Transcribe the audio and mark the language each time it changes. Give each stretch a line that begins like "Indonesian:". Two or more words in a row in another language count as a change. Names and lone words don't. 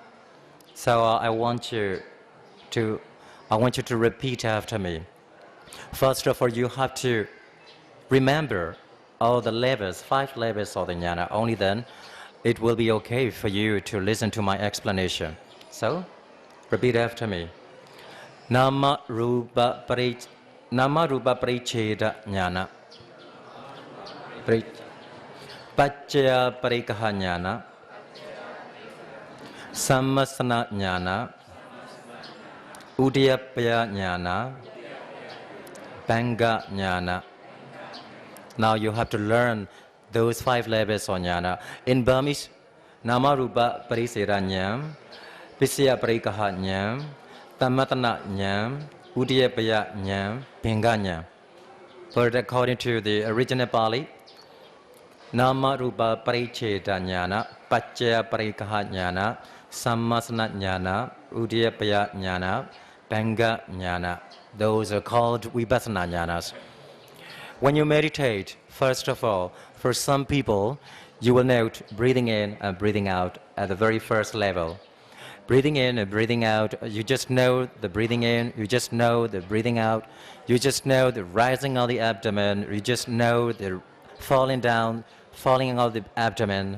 English: So I want you to repeat after me. First of all, you have to remember all the levels, 5 levels of the jnana. Only then it will be okay for you to listen to my explanation. So, repeat after me.
Pali: Nama Rupa Paricheda jnana. Paccaya Parikaha jnana. Samasana jnana. Udyapaya jnana. Banga jnana.
English: Now you have to learn those 5 levels of jnana. In Burmese,
Pali: Nama Rupa Parisera jnana, Pisya Parikaha jnana, Tamatana jnana, Udyapaya jnana, Banga jnana.
English: But according to the original Pali,
Pali: Nama Rupa Paricheda jnana, Paccaya Parikaha jnana, Samasana jnana, Udyapaya jnana, Banga jnana.
English: Those are called
Pali: Vipassana jnanas.
English: When you meditate, first of all, for some people, you will note breathing in and breathing out at the very first level. Breathing in and breathing out, you just know the breathing in, you just know the breathing out, you just know the rising of the abdomen, you just know the falling down, falling of the abdomen.